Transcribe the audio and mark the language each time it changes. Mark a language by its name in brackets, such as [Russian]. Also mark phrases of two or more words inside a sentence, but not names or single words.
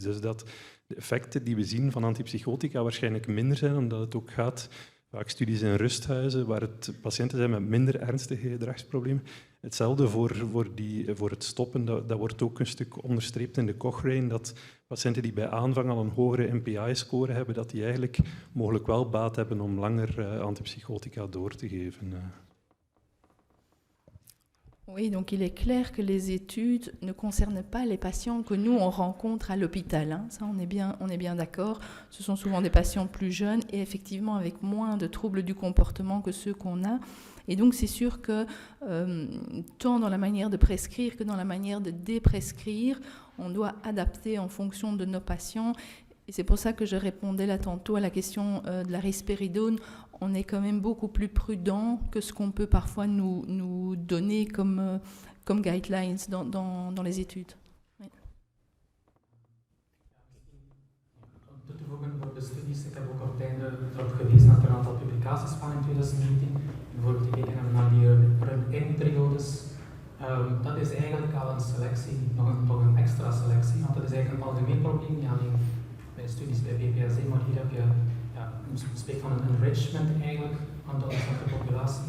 [Dutch] Dus dat de effecten die we zien van antipsychotica waarschijnlijk minder zijn, omdat het ook gaat, vaak studies in rusthuizen, waar het patiënten zijn met minder ernstige gedragsproblemen. Hetzelfde voor het stoppen, dat wordt ook een stuk onderstreept in de Cochrane, dat patiënten die bij aanvang al een hogere NPI-score hebben, dat die eigenlijk mogelijk wel baat hebben om langer antipsychotica door te geven. [French] Oui, donc il est clair que les études ne concernent pas les patients que nous, on rencontre à l'hôpital. Hein. Ça, on est bien d'accord. Ce sont souvent des patients plus jeunes et effectivement avec moins de troubles du comportement que ceux qu'on a. Et donc, c'est sûr que tant dans la manière de prescrire que dans la manière de déprescrire, on doit adapter en fonction de nos patients. Et c'est pour ça que je répondais là tantôt à la question de la risperidone. On est quand même beaucoup plus prudent que ce qu'on peut parfois nous donner comme guidelines dans les études. Oui. [Dutch] Om toe te voegen voor de studies, ik heb ook op het einde erop gewezen dat er een aantal publicaties van in 2019, bijvoorbeeld gekeken hebben naar die run-in-periodes. Dat is eigenlijk al een selectie, nog een extra selectie, want dat is eigenlijk een algemeen probleem, niet alleen bij studies bij BPSD, maar hier heb je, je spreekt van een enrichment eigenlijk van de ontzettende populatie.